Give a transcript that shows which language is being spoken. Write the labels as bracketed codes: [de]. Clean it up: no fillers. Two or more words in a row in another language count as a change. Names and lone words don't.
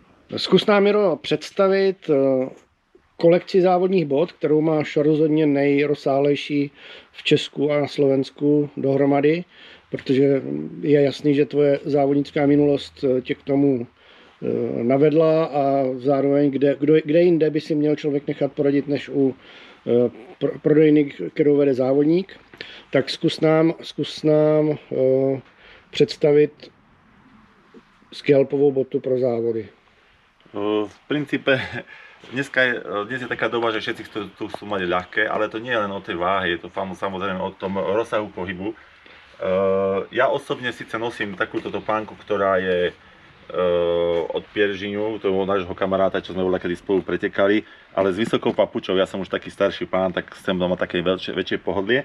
[cs] Zkus nám, Miro, představit kolekci závodních bot, kterou máš rozhodně nejrozsáhlejší v Česku a na Slovensku dohromady, protože je jasný, že tvoje závodnická minulost tě k tomu navedla a zároveň kde jinde by si měl člověk nechat poradit, než u prodejny, kterou vede závodník. Tak zkus nám představit scalpovou botu pro závody. [sk] V princípe dnes je taká doba, že všetci chcú mať ľahké, ale to nie je len o tej váhe, je to samozrejme o tom rozsahu pohybu. Ja osobne síce nosím takúto topánku, ktorá je od Pieržinu, to bol nášho kamaráta, čo sme kedy spolu pretekali, ale s vysokou papučou, ja som už taký starší pán, tak chcem doma také väčšie pohodlie.